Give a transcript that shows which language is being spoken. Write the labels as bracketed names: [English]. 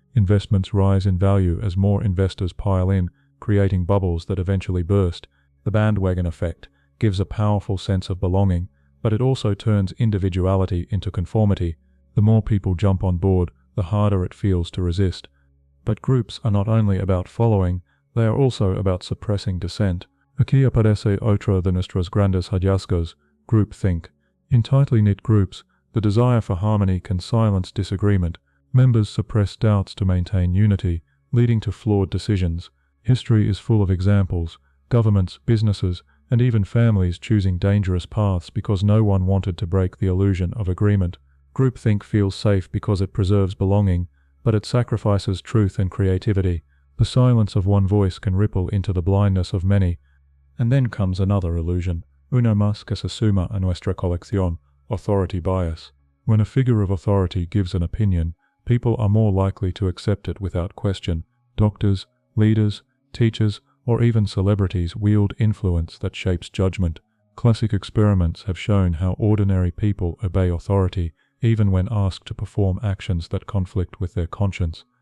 [English] Investments rise in value as more investors pile in, creating bubbles that eventually burst. The bandwagon effect gives a powerful sense of belonging, but it also turns individuality into conformity. The more people jump on board, the harder it feels to resist. But groups are not only about following, they are also about suppressing dissent. [Spanish] Aquí aparece otra de nuestros grandes hallazgos, groupthink. [English] In tightly knit groups, the desire for harmony can silence disagreement. Members suppress doubts to maintain unity, leading to flawed decisions. History is full of examples, governments, businesses, and even families choosing dangerous paths because no one wanted to break the illusion of agreement. Groupthink feels safe because it preserves belonging, but it sacrifices truth and creativity. The silence of one voice can ripple into the blindness of many. And then comes another illusion, [Spanish] uno más que se suma a nuestra colección, authority bias. [English] When a figure of authority gives an opinion, people are more likely to accept it without question. Doctors, leaders, teachers, or even celebrities wield influence that shapes judgment. Classic experiments have shown how ordinary people obey authority, even when asked to perform actions that conflict with their conscience.